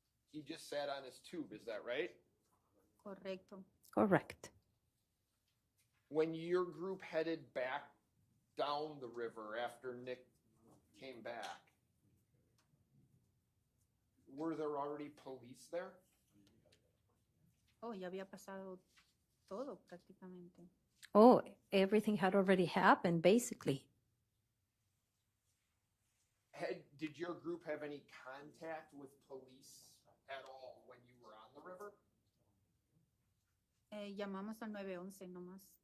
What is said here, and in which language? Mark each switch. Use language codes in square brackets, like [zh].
[en] He just sat on his tube, is that right? [es] correcto. [en] Correct. When your group headed back down the river after Nick came back, were there already police there? [es] Oh, ya había pasado todo prácticamente. [en] Oh, everything had already happened, basically. Did your group have any contact with police at all when you were on the river? [es] Llamamos al 911 nomás.